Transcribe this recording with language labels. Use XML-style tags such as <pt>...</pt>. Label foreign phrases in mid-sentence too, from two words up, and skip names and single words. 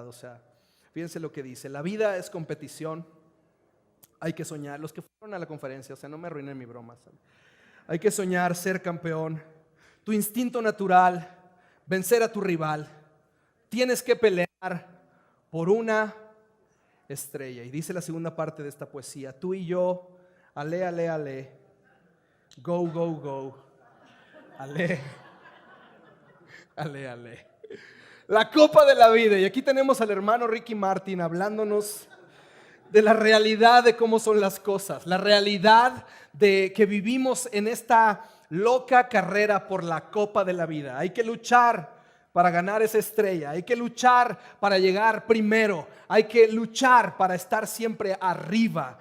<es>O sea, fíjense lo que dice: la vida es competición, hay que soñar. Los que fueron a la conferencia, o sea, no me arruinen mi broma, ¿sabes? Hay que soñar, ser campeón, tu instinto natural, vencer a tu rival. Tienes que pelear por una estrella. Y dice la segunda parte de esta poesía: tú y yo, ale, ale, ale,</es> <en>go, go, go,</en> <es>ale, ale, ale. La copa de la vida. Y aquí tenemos al hermano Ricky Martin hablándonos de la realidad de cómo son las cosas, la realidad de que vivimos en esta loca carrera por la copa de la vida. Hay que luchar para ganar esa estrella, hay que luchar para llegar primero, hay que luchar para estar siempre arriba.</es>